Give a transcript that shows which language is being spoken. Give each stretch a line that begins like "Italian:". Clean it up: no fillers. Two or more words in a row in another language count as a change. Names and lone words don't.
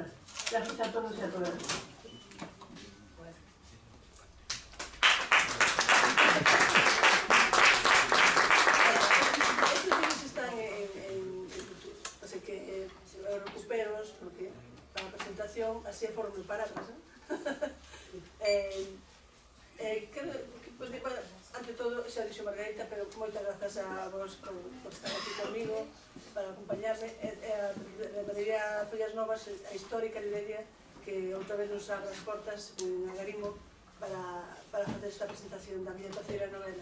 Spanish: Gracias a todos y a todas. Estos libros están en YouTube, así que los recupero porque
Galician: para a presentación así é forma de paráfrase. Ante todo, xa dixo Margarita, pero moitas grazas a vos por estar aquí comigo, para acompañarme. A librería Follas Novas, a histórica librería que outra vez nos abre as portas en Agarimo para facer esta presentación da miña terceira novela.